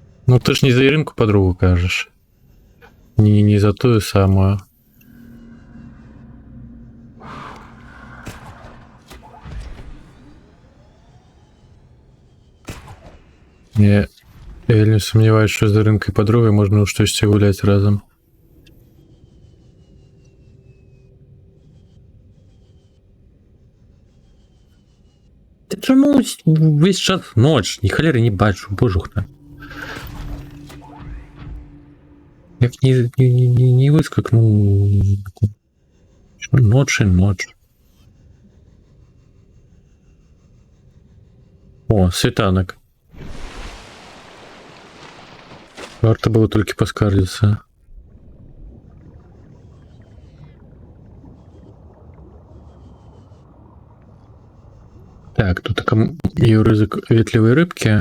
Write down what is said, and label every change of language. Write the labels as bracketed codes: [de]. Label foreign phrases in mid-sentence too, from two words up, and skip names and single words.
[uk] Ну ты ж не за Іринку подругу кажеш. Не за ту самую. Я вельмі сумніваюся, що з Іринкою подругою можна у штось гуляти разом. Та чому весь час ніч? Ні холери не бачу, божухна. Як не вискакну. [ru] Ночь и ночь. О, [uk] світанок. Варто було тільки поскаржитися. Так, тут така є ризик вітлівої рибки.